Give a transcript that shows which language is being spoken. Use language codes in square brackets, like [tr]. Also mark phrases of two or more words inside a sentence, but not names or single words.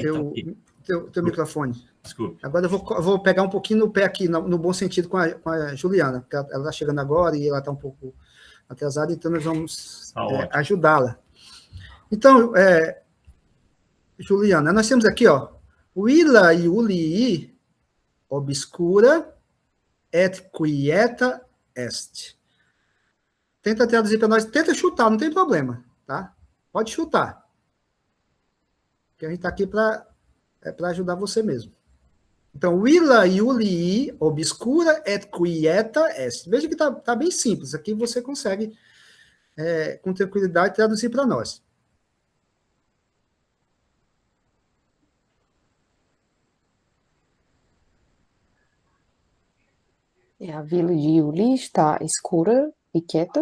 [pt] teu microfone. Desculpe. Agora eu vou pegar um pouquinho no pé aqui, no bom sentido, com a Juliana, porque ela está chegando agora e ela está um pouco atrasada, então nós vamos ajudá-la. Então, Juliana, nós temos aqui, ó, [la] Willa Iulii obscura et quieta est. [pt] Tenta traduzir para nós, tenta chutar, não tem problema, tá? Pode chutar. Porque a gente está aqui para ajudar você mesmo. Então, [la] Willa Iulii obscura et quieta est. [pt] Veja que tá bem simples. Aqui você consegue, com tranquilidade, traduzir para nós. A vila de Iuli está escura e quieta.